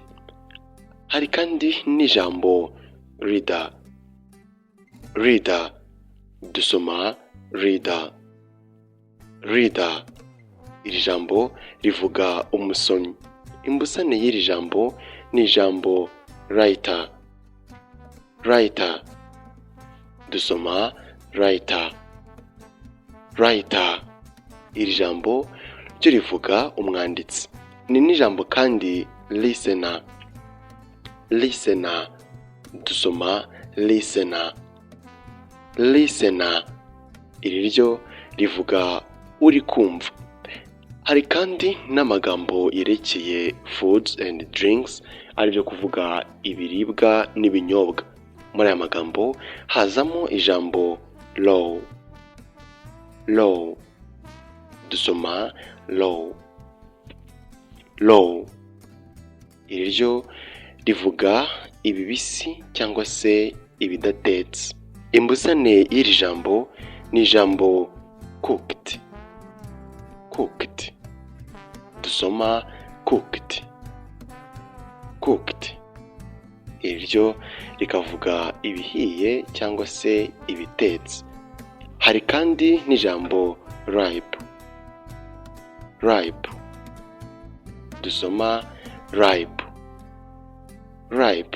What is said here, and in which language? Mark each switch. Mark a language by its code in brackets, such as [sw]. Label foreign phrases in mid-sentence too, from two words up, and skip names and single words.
[rw] Hari kandi n'ijambo reader. Reader, dusoma reader. Reader, iri jambo rivuga umusomyi. Imbusane y'iri jambo ni ijambo writer. Writer, dusoma writer. Writer, iri jambo ryo rivuga umwanditsi. Ni n'ijambo kandi listener. Listener, dusoma listener. Listener, iri ryo rivuga uri kumva. Hari kandi n'amagambo yerekeye [en] foods and drinks, [rw] aribyo kuvuga ibiribwa n'ibinyobwa. Muri aya magambo hazamo ijambo low. Low, dusoma low. Low, iri ryo rivuga ibibisi cyangwa se ibidatetse. Imbusane y'iri jambo ni ijambo cooked. Cooked, dusoma cooked. Cooked, iri ryo rikavuga ibihiye cyangwa se ibitetse. Hari kandi n'ijambo ripe. Ripe, dusoma ripe. Ripe.